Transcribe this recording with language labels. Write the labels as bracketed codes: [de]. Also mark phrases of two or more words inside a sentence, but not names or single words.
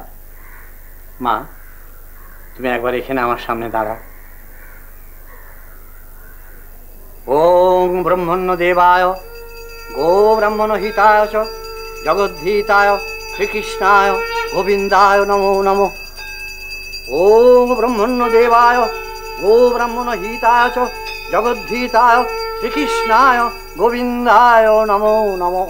[bn] মা, তুমি একবার এখানে আমার সামনে দাঁড়াও। [sa] ওম ব্রহ্মণ্য দেবায় গো ব্রাহ্মণ হিতায় চ জগদ্ধিতায় শ্রীকৃষ্ণায় গোবিন্দায় নমো নমঃ। ওম ব্রহ্মণ্য দেবায় গো ব্রাহ্মণ হিতায় চ জগদ্ধিতায় শ্রীকৃষ্ণায় গোবিন্দায় নমো নমঃ।